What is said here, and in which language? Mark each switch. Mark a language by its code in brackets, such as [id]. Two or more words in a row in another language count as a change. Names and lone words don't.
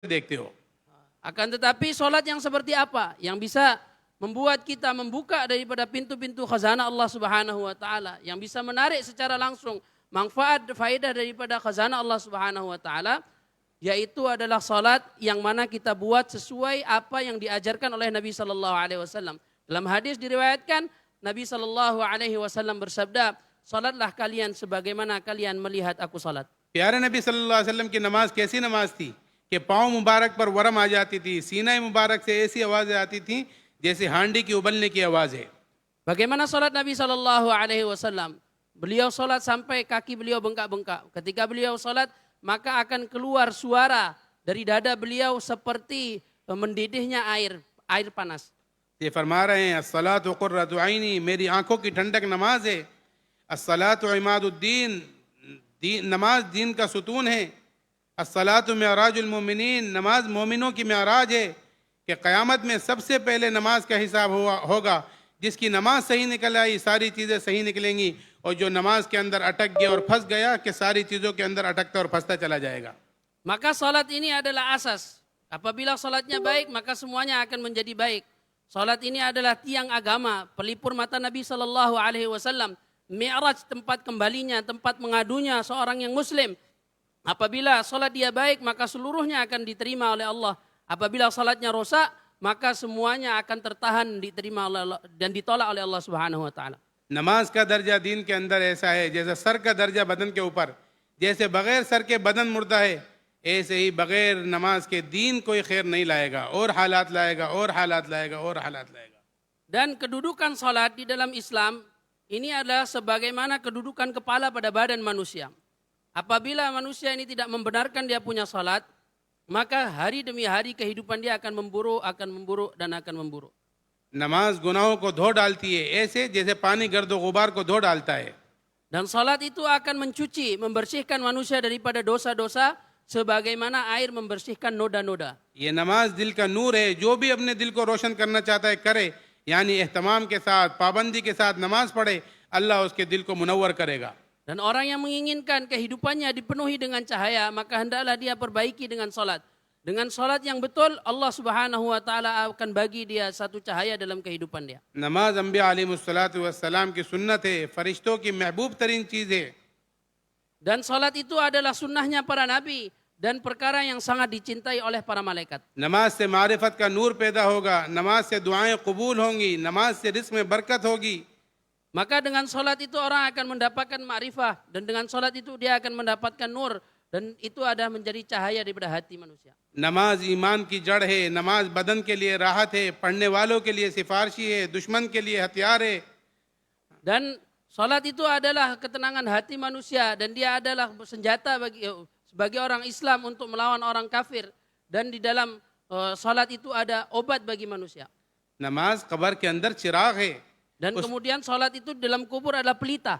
[hi] देखते हो। [ms] Akan tetapi solat yang seperti apa? Yang bisa membuat kita membuka daripada pintu-pintu khazanah Allah [ar] سبحانه وتعالى, [ms] yang bisa menarik secara langsung manfaat faedah daripada khazanah Allah [ar] سبحانه وتعالى, [ms] yaitu adalah salat yang mana kita buat sesuai apa yang diajarkan oleh Nabi [ar] صلى الله عليه وسلم. [ms] Dalam hadis diriwayatkan Nabi [ar] صلى الله عليه وسلم [ms] bersabda, "Salatlah kalian sebagaimana kalian melihat aku salat." [hi] प्यारे नबी [ar] صلى الله عليه وسلم [hi] की नमाज कैसी नमाज थी कि पाँव मुबारक पर वरम आ जाती थी, सीना मुबारक से ऐसी आवाज़ें आती थी जैसे हांडी की उबलने की आवाज़ है। [ms] Bagaimana salat Nabi [ar] صلى الله عليه وسلم? [ms] Beliau salat sampai kaki beliau bengkak-bengkak. Ketika beliau salat, maka akan keluar suara dari dada beliau seperti mendidihnya air panas. [hi] ये फरमा रहे हैं [ar] الصلاة قرة عيني, [hi] मेरी आंखों की ठंडक नमाज है। [ar] الصلاة عماد الدين, [hi] नमाज दीन का सुतून है। [ar] الصلاة معراج المؤمنين, [hi] नमाज मोमिनों की मिअराज है कि क़यामत में सबसे पहले नमाज का हिसाब होगा। जिसकी नमाज सही निकल आई सारी चीज़ें सही निकलेंगी, और जो नमाज के अंदर अटक गया और फंस गया कि सारी चीज़ों के अंदर अटकता और फंसता चला जाएगा। [ms] Maka salat ini adalah asas. Apabila salatnya baik, maka semuanya akan menjadi baik. Salat ini adalah tiang agama, pelipur mata Nabi [ar] صلى الله عليه وسلم, [ms] mi'raj, tempat kembalinya, tempat mengadunya seorang yang muslim. Apabila salat dia baik, maka seluruhnya akan diterima oleh Allah. Apabila salatnya rosak, maka semuanya akan tertahan, diterima oleh Allah, dan ditolak oleh Allah [ar] سبحانه وتعالى. [hi] नमाज का दर्जा दीन के अंदर ऐसा है जैसे सर का दर्जा बदन के ऊपर, जैसे बगैर सर के बदन मुर्दा है, ऐसे ही बगैर नमाज के दीन कोई खैर नहीं लाएगा, और हालात लाएगा और हालात लाएगा और हालात लाएगा। [ms] Dan kedudukan salat di dalam Islam ini adalah sebagaimana kedudukan kepala pada badan manusia. Apabila manusia ini tidak membenarkan dia punya salat, maka hari demi hari kehidupan dia akan memburuk, dan akan memburuk. [hi] नमाज गुनाहों को धो डालती है, ऐसे जैसे पानी गर्द गुबार को धो डालता है। [ms] Dan salat itu akan mencuci, membersihkan manusia daripada dosa-dosa sebagaimana air membersihkan noda-noda. [hi] ये नमाज दिल का नूर है, जो भी अपने दिल को रोशन करना चाहता है करे, यानी एहतमाम के साथ, पाबंदी के साथ नमाज पढ़े, अल्लाह उसके दिल को मुनव्वर करेगा। [ms] Dan orang yang menginginkan kehidupannya dipenuhi dengan cahaya, maka hendaklah dia perbaiki dengan salat. Dengan salat yang betul, Allah [ar] سبحانه وتعالى [ms] akan bagi dia satu cahaya dalam kehidupan dia. [hi] नमाज अम्बिया [ar] عليه الصلاة والسلام [hi] की सुन्नत है, फरिश्तों की महबूब तरीन चीज़ है। [ms] Dan salat itu adalah sunnahnya para nabi dan perkara yang sangat dicintai oleh para malaikat. [hi] नमाज से मारिफत का नूर पैदा होगा, नमाज से दुआएं कबूल होंगी, नमाज से रिस्क में बरकत होगी। [ms] Maka dengan salat itu orang akan mendapatkan ma'rifah, dan dengan salat itu dia akan mendapatkan nur, dan itu adalah menjadi cahaya daripada hati manusia. [hi] नमाज ईमान की जड़ है, नमाज बदन के लिए राहत है, पढ़ने वालों के लिए सिफारशी है, दुश्मन के लिए हथियार है। [ms] Dan salat itu adalah ketenangan hati manusia, dan dia adalah senjata bagi orang Islam untuk melawan orang kafir, dan di dalam salat itu ada obat bagi manusia. [hi] नमाज कब्र के अंदर चिराग है, [ms] Dan kemudian salat itu dalam kubur adalah pelita,